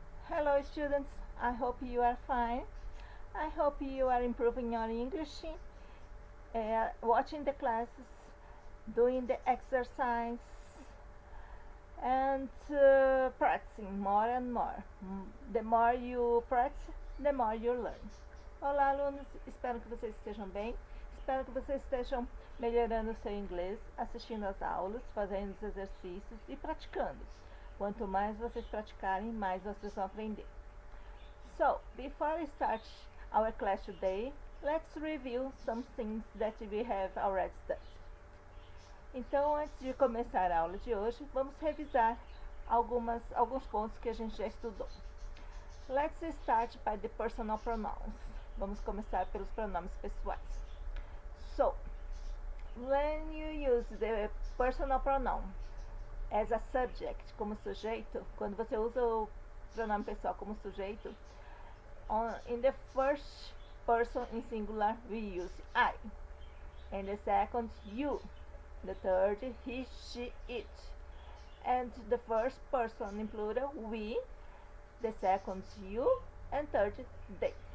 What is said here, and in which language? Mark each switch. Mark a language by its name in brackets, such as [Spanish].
[English] Hello students, I hope you are fine. I hope you are improving your English, watching the classes, doing the exercise, and practicing more and more. The more you practice, the more you learn. [Portuguese] Olá alunos, espero que vocês estejam bem. Espero que vocês estejam melhorando o seu inglês, assistindo às aulas, fazendo os exercícios e praticando. Quanto mais vocês praticarem, mais vocês vão aprender. [English] So, before we start our class today, let's review some things that we have already studied. [Portuguese] Então, antes de começar a aula de hoje, vamos revisar alguns pontos que a gente já estudou. [English] Let's start by the personal pronouns. [Portuguese] Vamos começar pelos pronomes pessoais. [English] So, when you use the personal pronoun as a subject, [Portuguese] como sujeito, quando você usa o pronome pessoal como sujeito, [English] in the first person in singular we use I, and the second you, the third he, she, it, and the first person in plural we, the second you, and third they.